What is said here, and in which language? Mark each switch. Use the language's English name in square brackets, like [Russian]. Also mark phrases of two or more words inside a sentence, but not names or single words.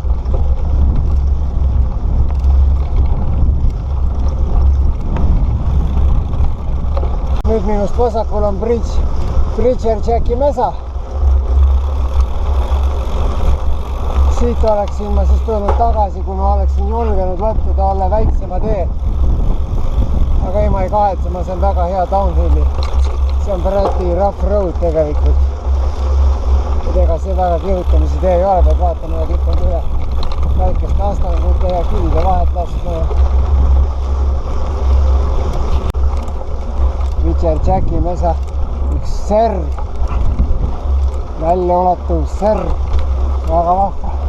[Estonian] Nüüd minust vasakul on Bridger Jacki mesa. Siit oleksin ma siis tulnud tagasi, kui ma oleksin julgenud võtta talle väiksema tee. Aga ei, ma ei kahetse, ma saan väga hea downhilli. See on [English] pretty rough road [Estonian] tegelikult. Et ega see väga kihutamisi tee ei ole, peab vaatama ja kõik on üle väikest astangut ja kivide vahet laskma. Bridger Jacki mesa, üks serv, välja ulatuv serv, väga vahva.